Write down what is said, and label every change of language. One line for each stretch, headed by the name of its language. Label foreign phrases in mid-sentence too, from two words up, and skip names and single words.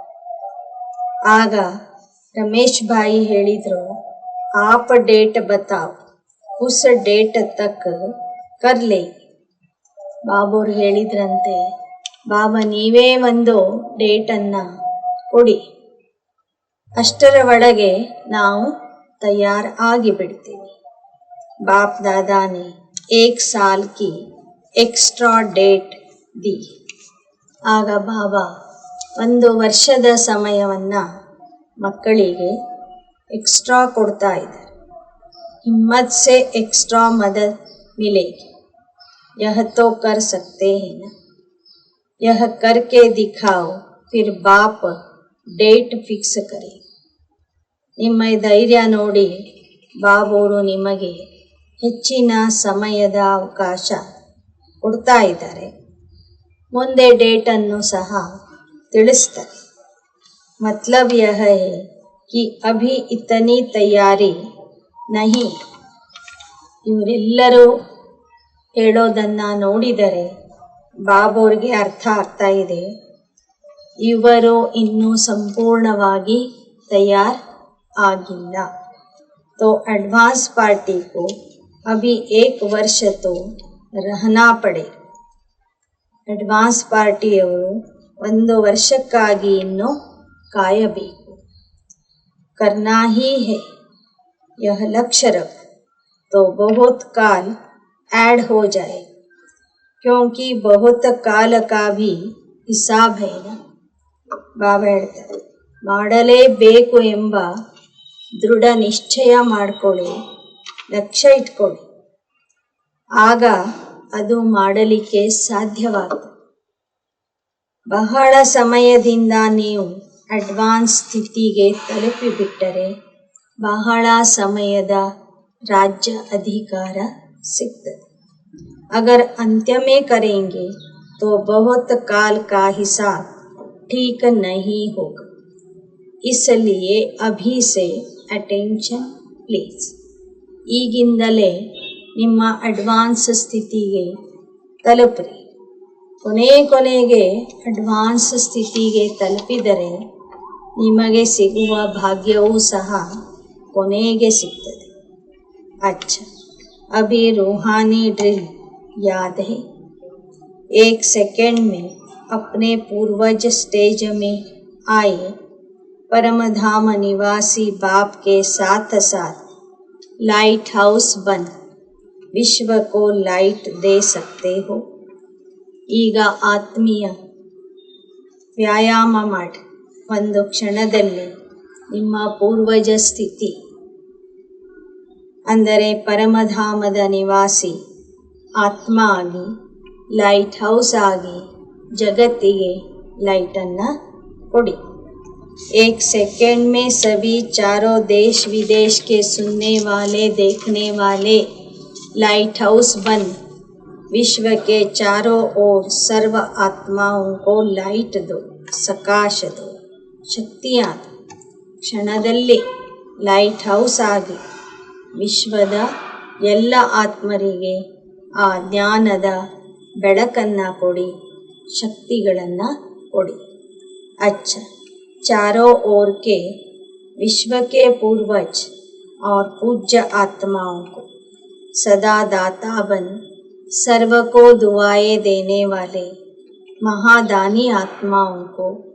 Kannada: ಆಗ ರಮೇಶ್ ಭಾಯಿ ಹೇಳಿದರು,
Hindi: आप डेट बताओ, उस डेट तक कर ले.
Kannada: ಬಾಬೋರು ಹೇಳಿದ್ರಂತೆ, ಬಾಬಾ ನೀವೇ ಒಂದು ಡೇಟನ್ನು ಕೊಡಿ, ಅಷ್ಟರ ಒಳಗೆ ನಾವು ತಯಾರು ಆಗಿಬಿಡ್ತೀವಿ.
Hindi: बाप दादा ने 1 साल की एक्स्ट्रा डेट दी.
Kannada: ಆಗ ಬಾಬಾ 1 ವರ್ಷದ ಸಮಯವನ್ನು ಮಕ್ಕಳಿಗೆ ಎಕ್ಸ್ಟ್ರಾ ಕೊಡ್ತಾ ಇದ್ದಾರೆ.
Hindi: हिम्मत से एक्स्ट्रा मदद मिलेगी. यह तो कर सकते हैं ना, यह करके दिखाओ, फिर बाप
English: date fix
Hindi: करे.
Kannada: ನಿಮ್ಮ ಧೈರ್ಯ ನೋಡಿ ಬಾಬೋರು ನಿಮಗೆ ಹೆಚ್ಚಿನ ಸಮಯದ ಅವಕಾಶ ಕೊಡ್ತಾ ಇದ್ದಾರೆ. ಮುಂದೆ ಡೇಟನ್ನು ಸಹ ತಿಳಿಸ್ತಾರೆ.
Hindi: मतलब यह है कि अभी इतनी तैयारी नहीं.
Kannada: ಇವರೆಲ್ಲರೂ ಹೇಳೋದನ್ನು ನೋಡಿದರೆ ಬಾಬೋರಿಗೆ ಅರ್ಥ ಆಗ್ತಾ ಇದೆ, ಇವರು ಇನ್ನೂ ಸಂಪೂರ್ಣವಾಗಿ ತಯಾರ್ ಆಗಿಲ್ಲ.
Hindi: तो
English: advance party
Hindi: को अभी 1 वर्ष तो रहना पड़े.
Kannada: ಅಡ್ವಾನ್ಸ್ ಪಾರ್ಟಿಯವರು 1 ವರ್ಷಕ್ಕಾಗಿ ಇನ್ನೂ ಕಾಯಬೇಕು.
Hindi: करना ही है, यह लक्ष्य रख, तो बहुत काल ऐड हो जाए, क्योंकि बहुत काल का भी हिसाब है ना.
Kannada: ಬಾಬಾ ಹೇಳ್ತಾರೆ, ಮಾಡಲೇಬೇಕು ಎಂಬ ದೃಢ ನಿಶ್ಚಯ ಮಾಡಿಕೊಳ್ಳಿ, ಲಕ್ಷ್ಯ ಇಟ್ಕೊಳ್ಳಿ. ಆಗ ಅದು ಮಾಡಲಿಕ್ಕೆ ಸಾಧ್ಯವಾಗ್ತದೆ. ಬಹಳ ಸಮಯದಿಂದ ನೀವು ಅಡ್ವಾನ್ಸ್ ಸ್ಥಿತಿಗೆ ತಲುಪಿಬಿಟ್ಟರೆ ಬಹಳ ಸಮಯದ ರಾಜ್ಯ ಅಧಿಕಾರ सिक्तದೆ.
Hindi: अगर अंत्य में करेंगे तो बहुत काल का हिसाब ठीक नहीं होगा. इसलिए अभी से
English: attention please.
Kannada: ಈಗಿಂದಲೇ ನಿಮ್ಮ ಅಡ್ವಾನ್ಸ್ ಸ್ಥಿತಿಗೆ ತಲುಪ್ರಿ. ಕೊನೆಗೆ ಅಡ್ವಾನ್ಸ್ ಸ್ಥಿತಿಗೆ ತಲುಪಿದರೆ ನಿಮಗೆ ಸಿಗುವ ಭಾಗ್ಯವೂ ಸಹ ಕೊನೆಗೆ ಸಿಗ್ತದೆ.
Hindi: अच्छा, अभी रूहानी ड्रिल याद है? 1 सेकंड में अपने पूर्वज स्टेज में आए परमधाम निवासी बाप के साथ साथ
English: light house
Hindi: बन विश्व को लाइट दे सकते हो.
Kannada: ಈಗ ಆತ್ಮೀಯ ವ್ಯಾಯಾಮ ಮಾಡಿ ಒಂದು ಕ್ಷಣದಲ್ಲಿ ನಿಮ್ಮ ಪೂರ್ವಜ ಸ್ಥಿತಿ ಅಂದರೆ ಪರಮಧಾಮದ ನಿವಾಸಿ ಆತ್ಮ ಆಗಿ
English: light house
Kannada: ಆಗಿ ಜಗತ್ತಿಗೆ ಲೈಟನ್ನು ಕೊಡಿ.
Hindi: 1 सेकंड में सभी चारों देश विदेश के सुनने वाले देखने वाले
English: light house
Hindi: बन विश्व के चारों ओर सर्व आत्माओं को लाइट दो, सकाश दो,
Kannada: ಶಕ್ತಿಯಾದ ಕ್ಷಣದಲ್ಲಿ
English: light house
Kannada: ಆಗಿ ವಿಶ್ವದ ಎಲ್ಲ ಆತ್ಮರಿಗೆ ಆ ಜ್ಞಾನದ ಬೆಳಕನ್ನು ಕೊಡಿ, ಶಕ್ತಿಗಳನ್ನು ಕೊಡಿ.
Hindi: अच्छा, चारों ओर के विश्व के पूर्वज और पूज्य आत्माओं को सदा दाता बन सर्व को दुआएं देने वाले महादानी आत्माओं को